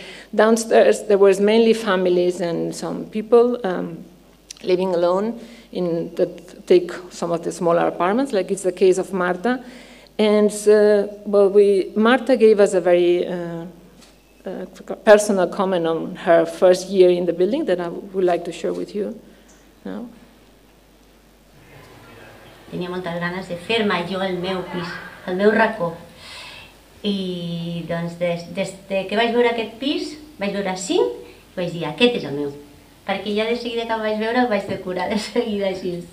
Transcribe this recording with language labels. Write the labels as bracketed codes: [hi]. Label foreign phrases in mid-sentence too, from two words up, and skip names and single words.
[en] Downstairs, there was mainly families and some people living alone that take some of the smaller apartments, like it's the case of Marta. And Marta gave us a very personal comment on her first year in the building that I would like to share with you now. [ca] Tenia moltes ganes de fer-me jo el meu pis, el meu racó. I doncs des que vaig veure aquest pis, vaig veure 5, i vaig dir, aquest és el meu. Perquè ja de seguida que el vaig veure el vaig decorar de seguida així.